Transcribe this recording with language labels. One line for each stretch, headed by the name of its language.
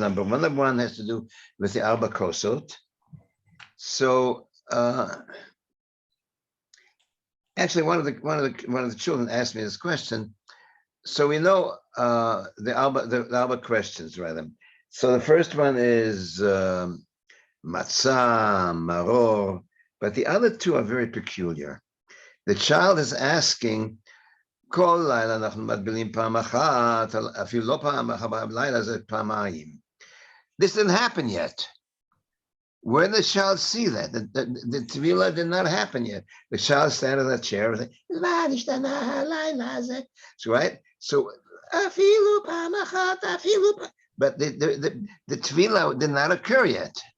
English: Number one has to do with the Arba Kosot. So actually, one of the children asked me this question. So we know the Arba questions, rather. So the first one is matzah, maror, but the other two are very peculiar. The child is asking,
Hebrew: כל לילה אנחנו מטבילים פעם אחת, אפילו לא פעם אחת בלילה זה פעמיים.
English: This didn't happen yet. Where did the child see that? The Tvila did not happen yet. The child standing in that chair and saying, right? So,
Hebrew: אפילו פעם אחת,
English: but the Tvila did not occur yet.